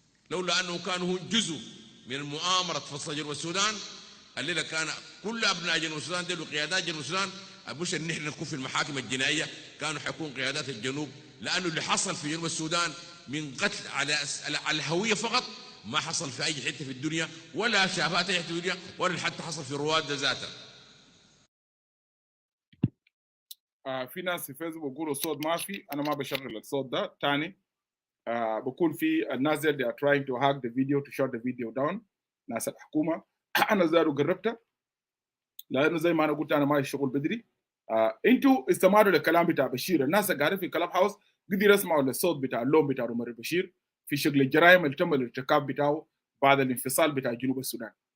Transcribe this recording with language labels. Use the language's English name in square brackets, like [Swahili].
[Arabic] لولا أنه كان هو جزء من مؤامرة فصل جنوب السودان الليلة كان كل أبناء جنوب السودان دول قيادات جنوب السودان مش إن إحنا نكون في المحاكم الجنائية، كانوا حيكون قيادات الجنوب، لأنه اللي حصل في جنوب السودان من قتل على الهوية فقط ما حصل في أي حتة في الدنيا ولا شافات أي حتة في الدنيا ولا حتى حصل في رواد ذاتها. في ناس في فيسبوك بيقولوا الصوت ما في، أنا ما بشغل الصوت ده تاني. بكون في الناس [English] they are trying to hack the video to shut the video down. [Arabic] ناس الحكومة أنا زاروا قربتها لأنه زي ما أنا قلت أنا ما الشغل بدري. أنتوا استمعوا للكلام بتاع بشير. الناس اللي قاعدين في كلاب هاوس قدروا يسمعوا للصوت بتاع اللون بتاع عمر بشير في شغل الجرائم اللي تم الارتكاب بتاعه بعد الانفصال بتاع جنوب السودان.